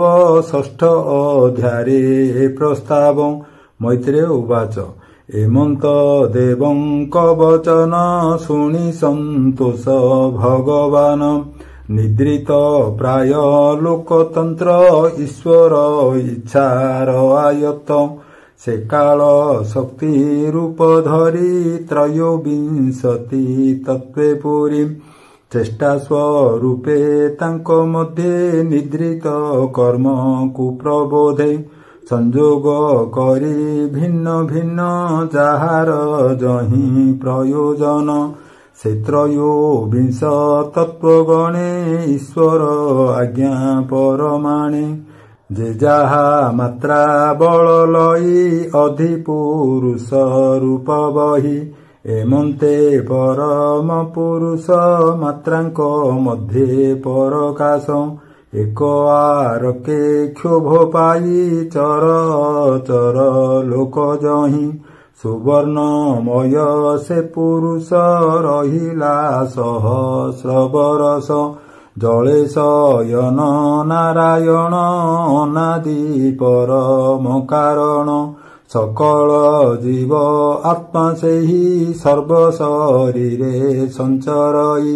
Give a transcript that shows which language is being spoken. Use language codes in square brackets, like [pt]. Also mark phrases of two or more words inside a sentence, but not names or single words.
[or] ଷଷ୍ଠ ଅଧ୍ୟାୟେ ପ୍ରସ୍ତାବ। ମୈତ୍ରେୟ ଉବାଚ ଏମନ୍ତ ଦେବଙ୍କ ବଚନ ଶୁଣି ସନ୍ତୋଷ ଭଗବାନ। ନିଦ୍ରିତ ପ୍ରାୟ ଲୋକତନ୍ତ୍ର ଈଶ୍ୱର ଇଚ୍ଛାର ଆୟତ। ସେ କାଳ ଶକ୍ତି ରୂପ ଧରି ତ୍ରୟୋବିଂଶତି ତତ୍ୱେ ପୁରି। ଚେଷ୍ଟା ସ୍ୱରୂପେ ତାଙ୍କ ମଧ୍ୟେ ନିଦ୍ରିତ କର୍ମ କୁପ୍ରବୋଧେ। ସଂଯୋଗ କରି ଭିନ୍ନ ଭିନ୍ନ ଯାହାର ଯହି ପ୍ରୟୋଜନ। ସେ ତ୍ରୟୋବିଂଶ ତତ୍ୱଗଣେ ଈଶ୍ୱର ଆଜ୍ଞା ପରମାଣେ। ଯେ ଯାହା ମାତ୍ରା ବଳ ଲଇ ଅଧିପୁରୁଷ ରୂପ ବହି। ଏମନ୍ତେ ପରମ ପୁରୁଷ ମାତ୍ରାଙ୍କ ମଧ୍ୟେ ପରକାଶ। ଏକ ଆରକେ କ୍ଷୋଭ ପାଇ ଚର ଚର ଲୋକ ଯହି। ସୁବର୍ଣ୍ଣମୟ ସେ ପୁରୁଷ ରହିଲା ସହସ୍ର ବରସ। ଜଳେ ଶୟନ ନାରାୟଣ ଅନାଦି ପରମ କାରଣ। ସକଳ ଜୀବ ଆତ୍ମା ସେହି ସର୍ବ ଶରୀରେ ସଞ୍ଚରଇ।